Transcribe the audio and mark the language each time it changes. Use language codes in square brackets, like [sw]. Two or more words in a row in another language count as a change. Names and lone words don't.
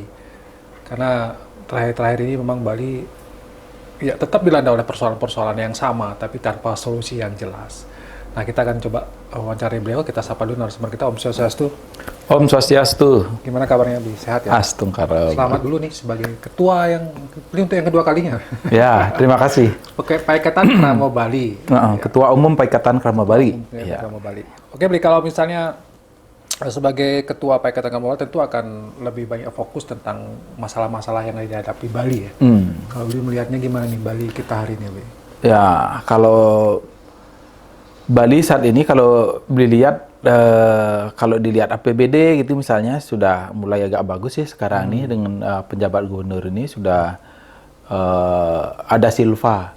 [id] Karena terakhir-terakhir ini memang Bali ya tetap dilanda oleh persoalan-persoalan yang sama, tapi tanpa solusi yang jelas. Nah, kita akan coba wawancarai beliau. Kita sapa dulu narasumber kita, [ban] Om Swastiastu. Om Swastiastu. [id] Gimana kabarnya, Bi? Sehat ya? Astungkara. Selamat dulu nih sebagai ketua yang dipilih untuk yang kedua kalinya. Ya, terima kasih. Oke, Paiketan Kerama Bali. Ketua Umum Paiketan Kerama Bali. Ya. Kerama Bali. Oke, Bi, kalau misalnya sebagai ketua Paiketan Kerama Bali tentu akan lebih banyak fokus tentang masalah-masalah yang dihadapi Bali ya. Kalau Bi melihatnya gimana nih Bali kita hari ini, Bi? Ya, kalau Bali saat ini kalau dilihat dilihat APBD gitu misalnya sudah mulai agak bagus sih sekarang ini dengan penjabat gubernur ini sudah ada silva.